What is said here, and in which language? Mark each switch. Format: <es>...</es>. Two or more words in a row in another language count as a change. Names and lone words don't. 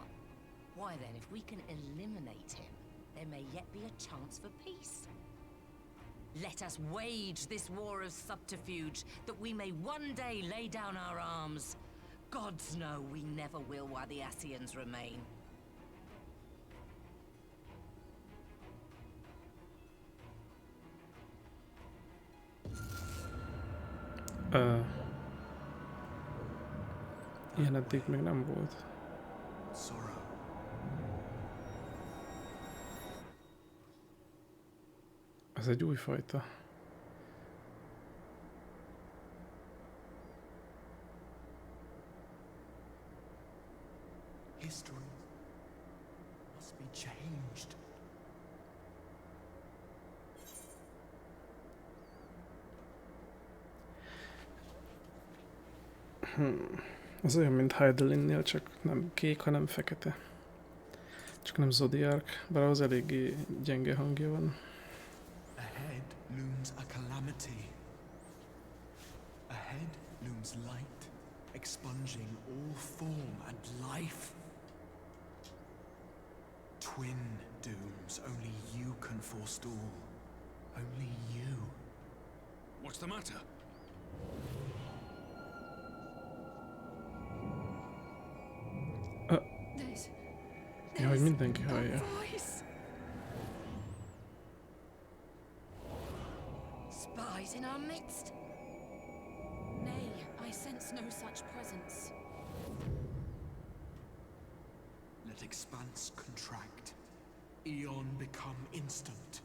<en>Why then, if we can eliminate him, there may yet be a chance for peace. Let us wage this war of subterfuge, that we may one day lay down our arms. Gods know we never will while the Ascians remain.</en> <hu>Ilyen eddig még nem volt.</hu> <en>Sorrow.</en> <hu>Ez egy új fajta.</hu> <en>History must be changed.</en> <hu>Az olyan, mint Heidelinnél, csak nem kék, hanem fekete. Csak nem Zodiark, bár az eléggé gyenge hangja van.</hu> <en>Ahead looms a calamity. Ahead looms light, expunging all form and life. Twin dooms only you can forestall. Only you. What's the matter?</en> <hu>Ja, hogy mindenki hallja.</hu> <en>Spies in our midst? Nay, I sense no such presence. Let expanse contract. Eon become instant.</en>